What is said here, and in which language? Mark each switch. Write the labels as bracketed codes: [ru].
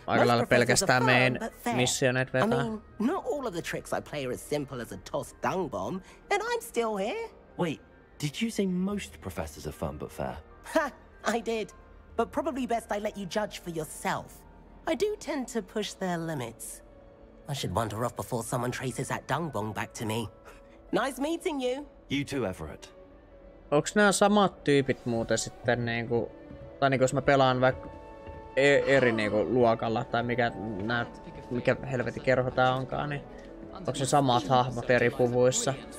[fi] aika lailla pelkästään meidän missioneet vetää. [en] I mean, not all of the tricks I play are as simple as a tossed dung bomb, and I'm still here. Wait, did you say most professors are fun but fair? Ha! I did. But probably best I let you judge for yourself. I do tend to push their limits. I should wander off before someone traces that dung bomb back to me. Nice meeting you. You too, Everett. [fi] Onks nää samat tyypit muuten sitten niinku... Tai niinku jos mä pelaan vaikka eri niinku luokalla tai mikä helvetin kerho tää onkaan, niin onks ne samat hahmot eri puvuissa?